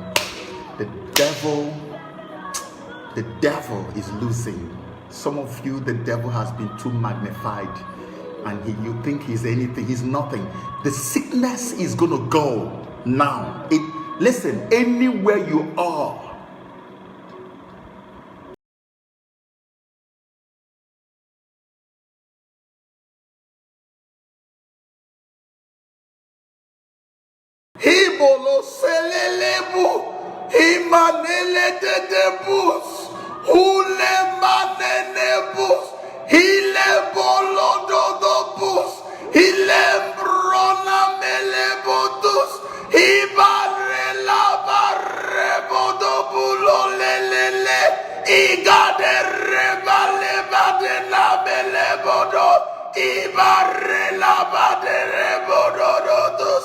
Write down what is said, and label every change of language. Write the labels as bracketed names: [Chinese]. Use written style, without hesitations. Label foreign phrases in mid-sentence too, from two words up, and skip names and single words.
[English] The devil is losing. Some of you, the devil has been too magnified, and you think he's anything. He's nothing. The sickness is gonna go now. Listen, anywhere you are, Hibolo selelebu, himanele de debus, hule manenebus, hile bolo dodobus, hile brona melebotus, hibare la barre bodobulo lelele, igade rebale bade la melebodo, ibare la bade rebododotus.